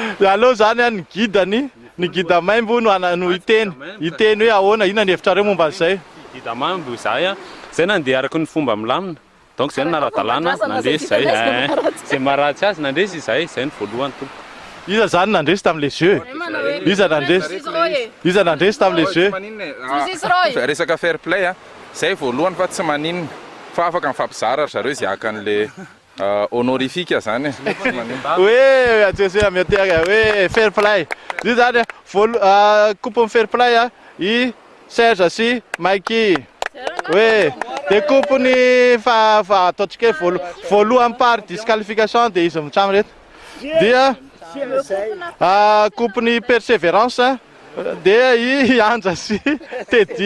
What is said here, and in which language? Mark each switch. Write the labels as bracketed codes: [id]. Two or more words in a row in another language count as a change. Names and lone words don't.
[mg] Allo zany a ny guide maimbo no iteny hoe ahoana ina ny hevitrareo momba an'izay. Guide maimbo zay zay nandeha araka ny fomba milamina. Donc zay nara-dalàna nandresy zay. Zay maharatsy azy nandresy zay ny voalohany to. Iza zany nandresy tamin'le jeu. Iza nandresy tamin'le jeu. Resaka [en] fair play [mg] zay voalohany fa tsy maninona fa afaka mifampizara zareo izy aka an'le honorifique zany. Hoe atsehoe ameteka hoe [en] fair play. [mg] Izy zany coupe [en] fair play [mg] i Serge sy Mikey. Hoe dia coupe ny fa ataontsika voalohany [fr] par disqualification [mg] dia izy mitsamy reto. Dia coupe ny persévérance dia i Yanja sy Teddy.